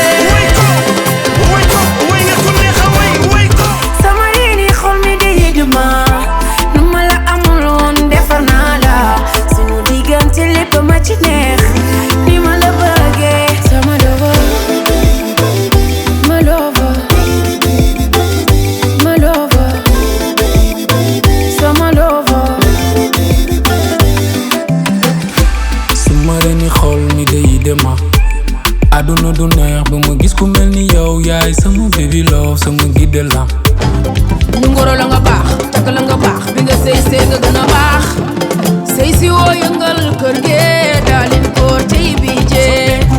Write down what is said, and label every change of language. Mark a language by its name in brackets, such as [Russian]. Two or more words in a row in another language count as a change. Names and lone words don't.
[Wolof] Way ko, way ko, way nga ko neex a way, way ko. Sama reeni xol mi di yëg ma, nu ma la amul woon defar naa la, sunu diggante lépp ma ci neex, ni ma la bëggee. Sama lover, ma lover, ma lover, sama lover. Sama reeni xol mi day dema. Àdduna du neex ba ma gis ku mel ni yow, yaay sama [English] baby love, [Wolof] sama guide la. Ñu ngoro la nga baax, takk la nga baax, bi nga sëy sëy nga gën a baax. Sëy si woo yëngal kër gi, daalin ko tey bi jee.